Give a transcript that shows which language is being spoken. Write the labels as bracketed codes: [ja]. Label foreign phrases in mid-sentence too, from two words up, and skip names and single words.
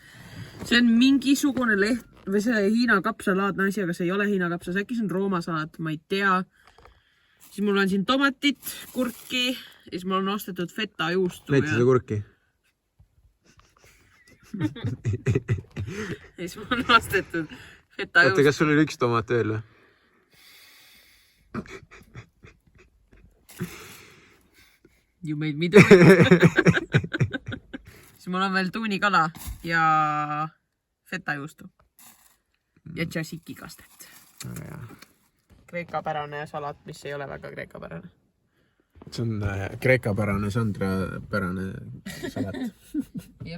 [et] See on mingisugune leht või see Hiina kapsalaadne asi, aga see ei ole Hiina kapsas, äkki see on Rooma salat, ma ei tea. Siis mul on siin tomatit, kurki, siis mul on ostetud feta juustu. Leidsid seda kurki? Siis mul on ostetud feta juustu. Oota, kas sul oli üks tomat veel või? [en] You made me do. [et] siis mul on veel tuunikala ja fetajuustu ja tšasiki kastet. Kreekapärane salat, mis ei ole väga kreekapärane. see on kreekapärane Sandra-pärane salat. Jep.